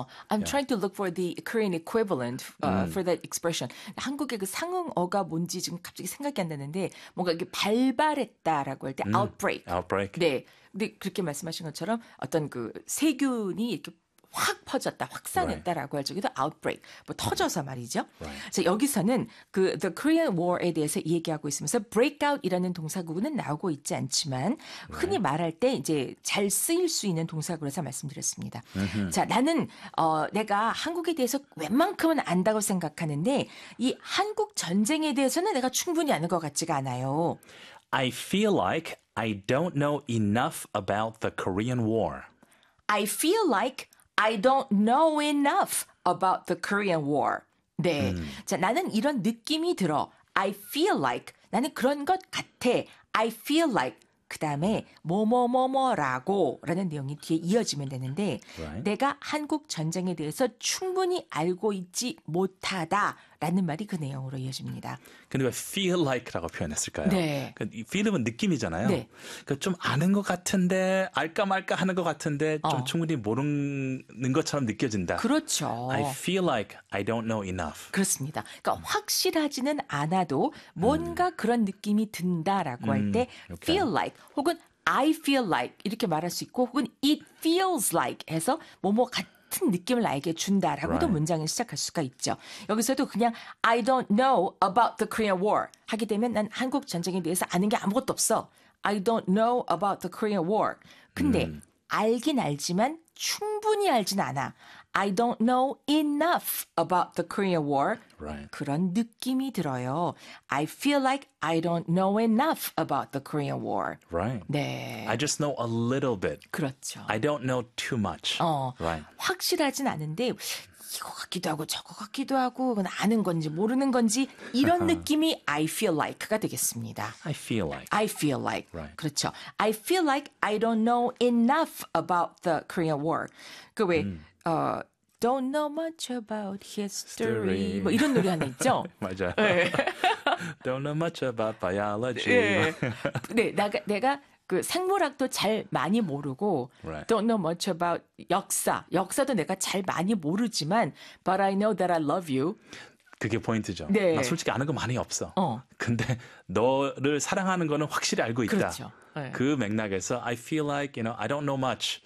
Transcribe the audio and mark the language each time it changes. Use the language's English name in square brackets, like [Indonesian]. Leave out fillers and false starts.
[English] I'm trying to look for the Korean equivalent for that expression. [Korean] 한국의 그 상응어가 뭔지 지금 갑자기 생각이 안 나는데 뭔가 이게 발발했다라고 할때 outbreak. [English] Outbreak. [Korean] 네. 근데 그렇게 말씀하신 것처럼 어떤 그 세균이 이렇게 확 퍼졌다, 확산했다라고 할 적에도 outbreak, 뭐 터져서 말이죠. 자, 여기서는 그 The Korean War에 대해서 얘기하고 있으면서 breakout이라는 동사구는 나오고 있지 않지만 흔히 말할 때 이제 잘 쓰일 수 있는 동사구로서 말씀드렸습니다. 자, 나는 내가 한국에 대해서 웬만큼은 안다고 생각하는데 이 한국 전쟁에 대해서는 내가 충분히 아는 것 같지가 않아요. [English] I feel like I don't know enough about the Korean War. I feel like I don't know enough about the Korean War. [Korean] 네. 자, 나는 이런 느낌이 들어. [English] I feel like. [Korean] 나는 그런 것 같아. [English] I feel like. [Korean] 그 다음에, 뭐뭐뭐뭐라고 라는 내용이 뒤에 이어지면 되는데, [English] Right. [Korean] 내가 한국 전쟁에 대해서 충분히 알고 있지 못하다라는 말이 그 내용으로 이어집니다. 근데 왜 feel like라고 표현했을까요? 네. Feel은 느낌이잖아요. 네. 좀 아는 것 같은데, 알까 말까 하는 것 같은데, 좀 충분히 모르는 것처럼 느껴진다. 그렇죠. [English] I feel like I don't know enough. [Korean] 그렇습니다. 그러니까 확실하지는 않아도 뭔가 그런 느낌이 든다라고 할 때, feel like 혹은 I feel like 이렇게 말할 수 있고, 혹은 it feels like 해서 뭐뭐 같은 느낌을 나에게 준다라고도 문장을 시작할 수가 있죠. 여기서도 그냥 [English] I don't know about the Korean War [Korean] 하게 되면 난 한국 전쟁에 대해서 아는 게 아무것도 없어. [English] I don't know about the Korean War. [Korean] 근데 알긴 알지만 충분히 알진 않아. [English] I don't know enough about the Korean War. Right. [Korean] 그런 느낌이 들어요. [English] I feel like I don't know enough about the Korean War. Right. [Korean] 네. [English] I just know a little bit. [Korean] 그렇죠. [English] I don't know too much. [Korean] 확실하진 않은데, 이거 같기도 하고 저거 같기도 하고, 아는 건지 모르는 건지, 이런 느낌이 I feel like가 되겠습니다. [English] I feel like. I feel like. Right. [Korean] 그렇죠. [English] I feel like I don't know enough about the Korean War. [Korean] 그 왜, [English] Don't know much about history. 뭐 History. [Korean] 이런 노래 하나 있죠? 맞아요. 네. [English] Don't know much about biology. [Korean] 네. 내가 그 생물학도 잘 많이 모르고, [English] Right. Don't know much about [Korean] 역사. 역사도 내가 잘 많이 모르지만, [English] But I know that I love you. [Korean] 그게 포인트죠. 나 네. 솔직히 아는 거 많이 없어. 근데 너를 사랑하는 거는 확실히 알고 있다. 그렇죠. 네. 그 맥락에서 [English] I feel like, you know, I don't know much,